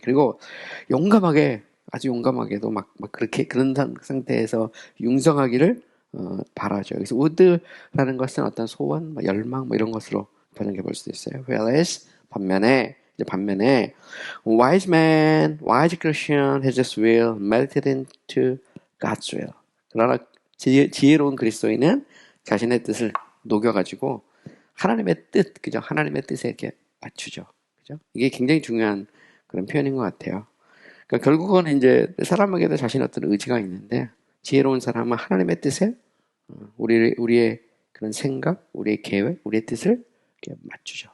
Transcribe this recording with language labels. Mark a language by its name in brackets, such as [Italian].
[Korean] 그리고 아주 용감하게도 막 그렇게 그런 상태에서 융성하기를 바라죠. 그래서 would라는 것은 어떤 소원, 열망 이런 것으로 번역해 볼 수도 있어요. [English] Whereas [Korean] 반면에 [English] wise Christian has his will melted into God's will. [Korean] 그러나 지혜로운 그리스도인은 자신의 뜻을 녹여가지고 하나님의 뜻, 그죠? 하나님의 뜻에 이렇게 맞추죠. 그죠? 이게 굉장히 중요한 그런 표현인 것 같아요. 그러니까 결국은 이제 사람에게도 자신의 어떤 의지가 있는데 지혜로운 사람은 하나님의 뜻에 우리의 그런 생각, 우리의 계획, 우리의 뜻을 맞추죠.